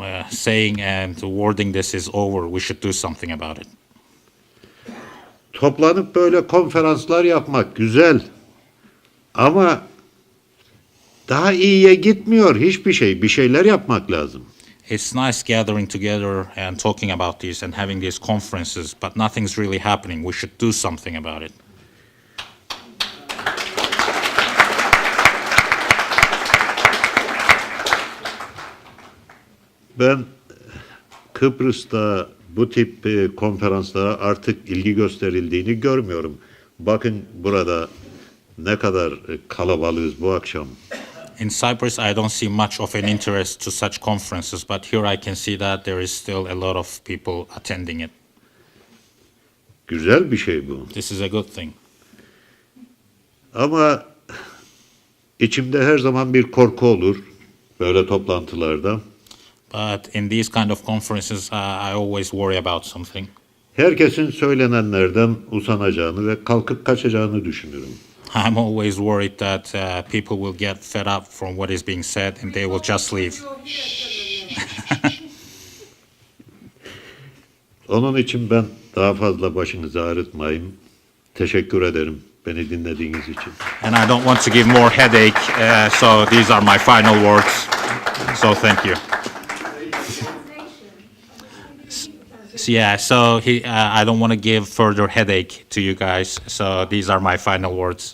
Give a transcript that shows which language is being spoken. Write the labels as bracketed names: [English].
[English] Saying and wording this is over. We should do something about it. [Turkish] Toplanıp böyle konferanslar yapmak güzel. Ama daha iyiye gitmiyor hiçbir şey. Bir şeyler yapmak lazım. [English] It's nice gathering together and talking about this and having these conferences, but nothing's really happening. We should do something about it. [Turkish] Ben Kıbrıs'ta bu tip konferanslara artık ilgi gösterildiğini görmüyorum. Bakın burada ne kadar kalabalığız bu akşam. [English] In Cyprus, I don't see much of an interest to such conferences, but here I can see that there is still a lot of people attending it. [Turkish] Güzel bir şey bu. [English] This is a good thing. [Turkish] Ama içimde her zaman bir korku olur böyle toplantılarda. [English] But in these kind of conferences, I always worry about something. [Turkish] Herkesin söylenenlerden usanacağını ve kalkıp kaçacağını düşünürüm. [English] I'm always worried that people will get fed up from what is being said and they will just leave. [Turkish] Onun için ben daha fazla başınızı ağrıtmayayım. Teşekkür ederim beni dinlediğiniz için. [English] And I don't want to give more headache, so these are my final words. So thank you. Yeah, so I don't want to give further headache to you guys. So these are my final words.